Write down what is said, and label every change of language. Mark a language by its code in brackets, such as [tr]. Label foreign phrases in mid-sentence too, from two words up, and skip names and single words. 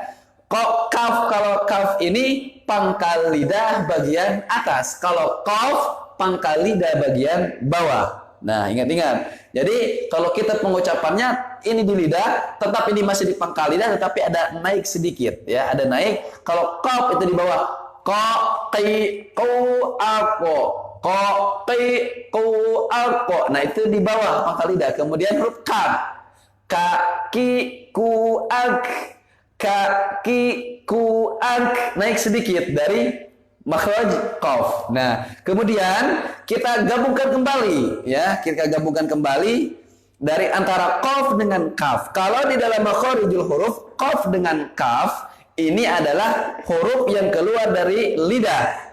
[id] Kaf, kalau kaf ini pangkal lidah bagian atas, kalau qaf pangkal lidah bagian bawah. Nah, ingat-ingat. Jadi, kalau kita pengucapannya ini di lidah, tetap ini masih di pangkal lidah, tetapi ada naik sedikit, ya, ada naik. Kalau qaf itu di bawah, qa qi qu aqo, qa qi qu aqo. Nah, itu di bawah pangkal lidah. Kemudian huruf kaf, ka ki ku ak, ka ki ku ak, naik sedikit dari makhraj qaf. Nah, kemudian kita gabungkan kembali, ya. Kita gabungkan kembali dari antara qaf dengan kaf. Kalau di dalam [ar] makhrijul huruf, [id] qaf dengan kaf ini adalah huruf yang keluar dari lidah.